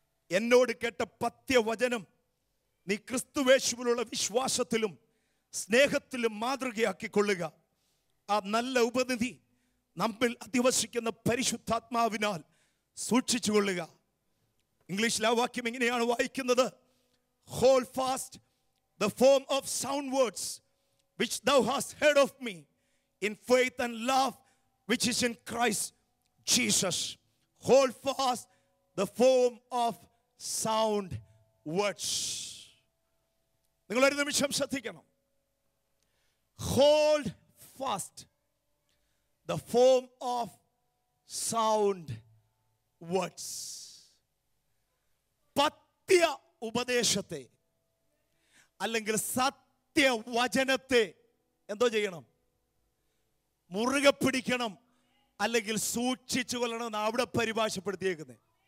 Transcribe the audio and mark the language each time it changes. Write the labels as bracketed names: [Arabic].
[Malayalam] എന്നോട് കേട്ട പത്യവചനം നീ ക്രിസ്തുവേശുവിലുള്ള വിശ്വാസത്തിലും സ്നേഹത്തിലും മാതൃകയാക്കിക്കൊള്ളുക. ആ നല്ല ഉപനിധി നമ്മിൽ അധിവസിക്കുന്ന പരിശുദ്ധാത്മാവിനാൽ സൂക്ഷിച്ചുകൊള്ളുക. ഇംഗ്ലീഷിൽ ആ വാക്യം എങ്ങനെയാണ് വായിക്കുന്നത്? [English] Hold fast the form of sound words which thou hast heard of me in faith and love which is in Christ Jesus. Hold fast the form of sound words. [Malayalam] നിങ്ങൾ ഒരു നിമിഷം ശ്രദ്ധിക്കണം. [English] Hold fast the form of sound words. [Malayalam] പത്യ ഉപദേശത്തെ അല്ലെങ്കിൽ സത്യവചനത്തെ എന്തോ ചെയ്യണം? മുറുകെ പിടിക്കണം, അല്ലെങ്കിൽ സൂക്ഷിച്ചു കൊള്ളണം എന്ന് അവിടെ പരിഭാഷപ്പെടുത്തിയേക്കുന്നത്.